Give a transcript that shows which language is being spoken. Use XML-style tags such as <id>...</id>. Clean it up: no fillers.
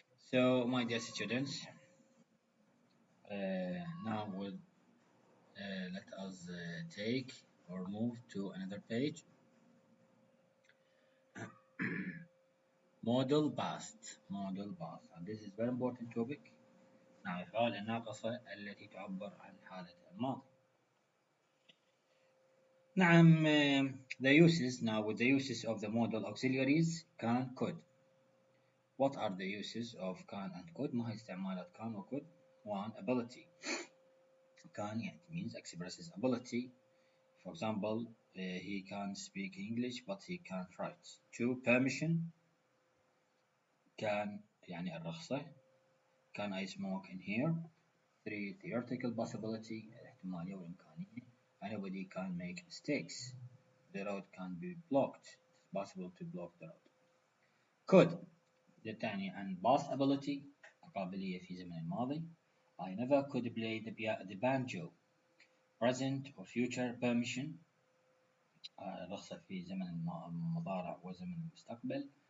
<en>So, my dear students, now let us take or move to another page. Model past. Model past. And this is very important topic.</en> <ar>نعم الأفعال الناقصة التي تعبر عن حالة الماضي.</ar> <en>نعم the uses now with the uses of the modal auxiliaries can could. What are the uses of can and could؟</en> <ar>ما هي استعمالات</ar> <en>can و could؟ One, ability. Can it means expresses ability. For example, he can speak English but he can't write. Two, permission.</en> <ar>Can يعني الرخصة.</ar> <en>Can I smoke in here? Three, theoretical possibility</en> <ar>الاحتمالية والإمكانية.</ar> <en>Anybody can make mistakes. The road can be blocked. It's possible to block the road.</en> <ar>Could تعني عن</ar> <en>past ability</en> <ar>قابلية في زمن الماضي.</ar> <en>I never could play the banjo. Present or future permission</en> <ar>رخصة في زمن المضارع وزمن المستقبل.</ar>